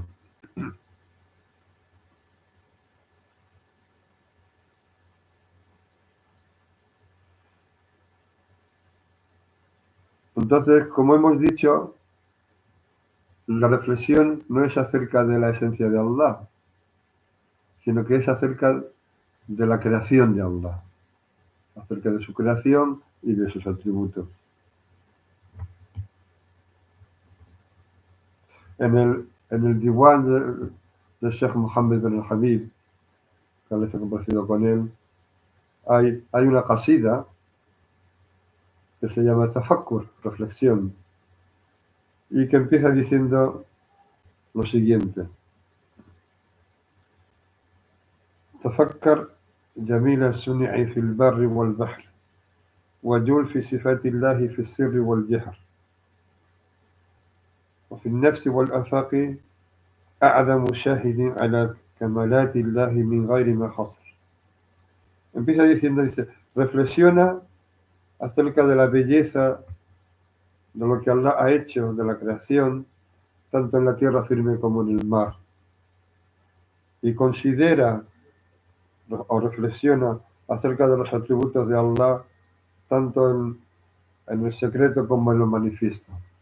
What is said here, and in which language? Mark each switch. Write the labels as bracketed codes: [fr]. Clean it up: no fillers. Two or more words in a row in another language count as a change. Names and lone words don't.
[es] Entonces, como hemos dicho, la reflexión no es acerca de la esencia de Allah, sino que es acerca de la creación de Allah, acerca de su creación y de sus atributos. En el Diwan de Sheikh Mohammed bin al-Habib, que les he compartido con él, hay una qasida que se llama Tafakkur, reflexión, y que empieza diciendo lo siguiente: [ar] تفكر جميل الصنع في البر والبحر وجول في صفات الله في السر والجهر وفي النفس والآفاق أعظم شاهد على كمالات الله من غير ما حصر. [es] Empieza diciendo, dice, reflexiona acerca de la belleza de lo que Allah ha hecho, de la creación, tanto en la tierra firme como en el mar. Y considera o reflexiona acerca de los atributos de Allah, tanto en el secreto como en lo manifiesto.